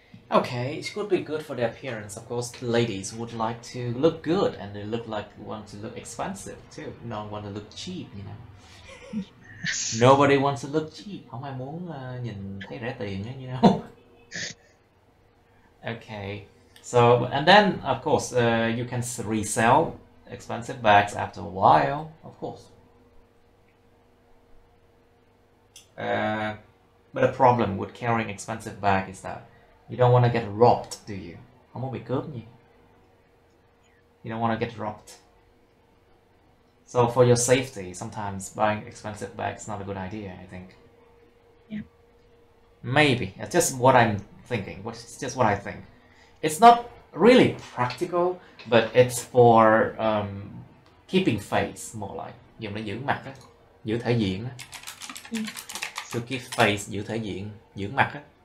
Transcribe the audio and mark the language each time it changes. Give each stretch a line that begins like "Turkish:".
English: Okay, it could be good for the appearance. Of course, ladies would like to look good, and they want to look expensive too. No one want to look cheap, you know. Nobody wants to look cheap.
Vietnamese: Không ai muốn nhìn thấy rẻ tiền, you know.
English: Okay, so and then of course you can resell expensive bags after a while, of course. But the problem with carrying expensive bag is that you don't want to get robbed, do you?
Vietnamese: Không muốn bị cướp gì.
English: You don't want to get robbed. So for your safety, sometimes buying expensive bags is not a good idea, I think. Yeah. Maybe. It's just what I'm thinking. It's just what I think. It's not really practical, but it's for keeping face, more like.
Vietnamese: Dùng để giữ mặt á, giữ thể diện á.
English: To keep face,
Vietnamese: giữ thể diện, giữ mặt á.